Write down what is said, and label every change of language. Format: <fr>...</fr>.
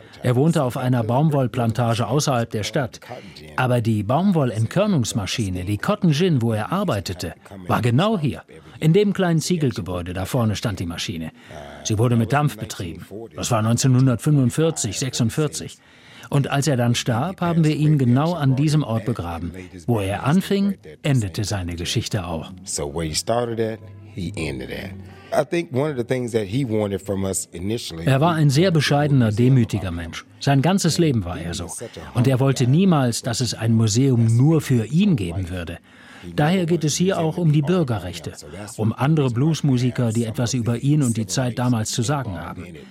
<de>Er wohnte auf einer Baumwollplantage außerhalb der Stadt. Aber die Baumwollentkörnungsmaschine, die Cotton Gin, wo er arbeitete, war genau hier. In dem kleinen Ziegelgebäude da vorne stand die Maschine. Sie wurde mit Dampf betrieben. Das war 1945, 46. Und als er dann starb, haben wir ihn genau an diesem Ort begraben. Wo er anfing, endete seine Geschichte auch.</de> <en>So where he started at, he ended at.</en> <de>Er war ein sehr bescheidener, demütiger Mensch. Sein ganzes Leben war er so. Und er wollte niemals, dass es ein Museum nur für ihn geben würde. Daher geht es hier auch um die Bürgerrechte, um andere Bluesmusiker, die etwas über ihn und die Zeit damals zu sagen haben.</de>